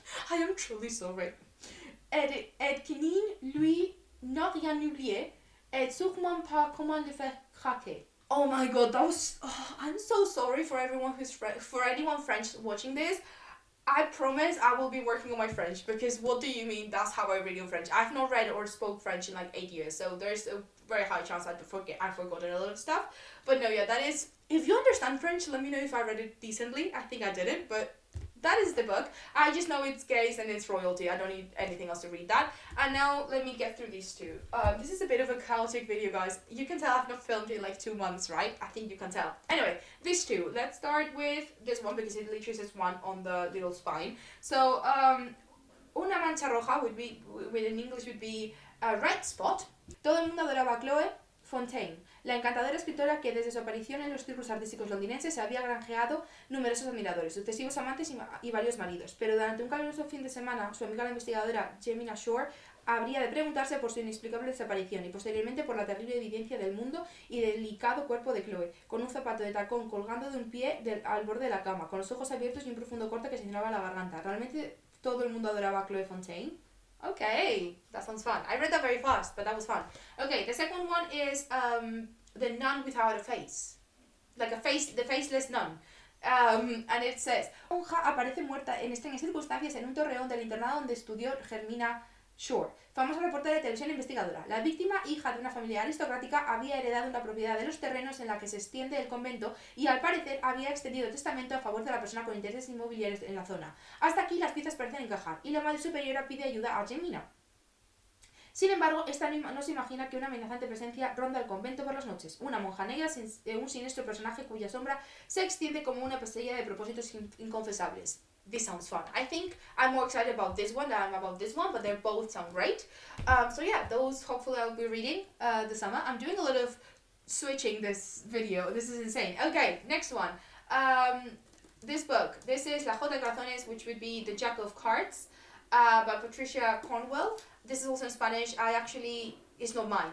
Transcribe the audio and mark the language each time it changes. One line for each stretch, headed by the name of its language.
English: I am truly sorry.
French: Et que Nine, lui, n'a rien oublié, et sûrement pas comment le faire craquer.
English: Oh my god, that was... Oh, I'm so sorry for everyone for anyone French watching this. I promise I will be working on my French, because what do you mean that's how I read in French? I've not read or spoke French in like 8 years, so there's a very high chance I've forgotten a lot of stuff. But no, yeah, that is... If you understand French, let me know if I read it decently. I think I didn't, but that is the book. I just know it's gays and it's royalty. I don't need anything else to read that. And now let me get through these two. This is a bit of a chaotic video, guys. You can tell I've not filmed in like 2 months, right? I think you can tell. Anyway, these two. Let's start with this one because it literally says one on the little spine. So,
Spanish: una mancha roja
English: would be, in English would be a red spot.
Spanish: Todo el mundo adoraba a Chloe Fontaine, la encantadora escritora que desde su aparición en los círculos artísticos londinenses había granjeado numerosos admiradores, sucesivos amantes y varios maridos. Pero durante un caluroso fin de semana, su amiga la investigadora Jemina Shore habría de preguntarse por su inexplicable desaparición y posteriormente por la terrible evidencia del mundo y delicado cuerpo de Chloe, con un zapato de tacón colgando de un pie al borde de la cama, con los ojos abiertos y un profundo corte que señalaba la garganta. ¿Realmente todo el mundo adoraba a Chloe Fontaine?
English: Okay, that sounds fun. I read that very fast, but that was fun. Okay, the second one is the nun without a face. Like the faceless nun. And it says,
Spanish: monja aparece muerta en extrañas circunstancias en un torreón del internado donde estudió Germina Shore, famosa reportera de televisión e investigadora. La víctima, hija de una familia aristocrática, había heredado una propiedad de los terrenos en la que se extiende el convento y al parecer había extendido el testamento a favor de la persona con intereses inmobiliarios en la zona. Hasta aquí las piezas parecen encajar y la madre superiora pide ayuda a Jemina. Sin embargo, esta no se imagina que una amenazante presencia ronda el convento por las noches. Una monja negra, un siniestro personaje cuya sombra se extiende como una pesadilla de propósitos inconfesables.
English: This sounds fun. I think I'm more excited about this one than I'm about this one, but they both sound great. So yeah, those hopefully I'll be reading this summer. I'm doing a lot of switching this video. This is insane. Okay, next one. This book. This is La Jota de Corazones, which would be The Jack of Cards by Patricia Cornwell. This is also in Spanish. It's not mine.